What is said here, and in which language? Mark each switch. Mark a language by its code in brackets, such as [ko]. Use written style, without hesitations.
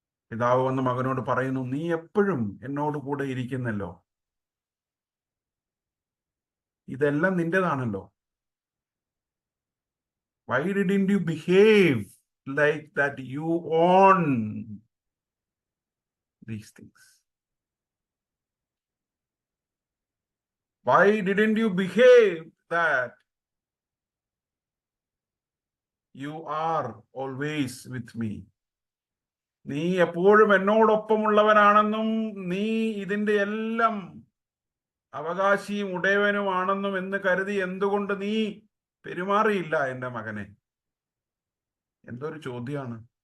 [ml] പിതാവ് വന്ന് മകനോട് പറയുന്നു, നീ എപ്പോഴും എന്നോട് കൂടെ ഇരിക്കുന്നല്ലോ, ഇതെല്ലാം നിന്റേതാണല്ലോ. [en] Why didn't you behave like that you own these things? Why didn't you behave that you are always with me? [ml] നീ എപ്പോഴും എന്നോടൊപ്പമുള്ളവനാണെന്നും നീ ഇതിന്റെ എല്ലാം അവകാശിയും ഉടയവനുമാണെന്നും എന്ന് കരുതി എന്തുകൊണ്ട് നീ പെരുമാറിയില്ല എൻ്റെ മകനെ? എന്തൊരു ചോദ്യമാണ്.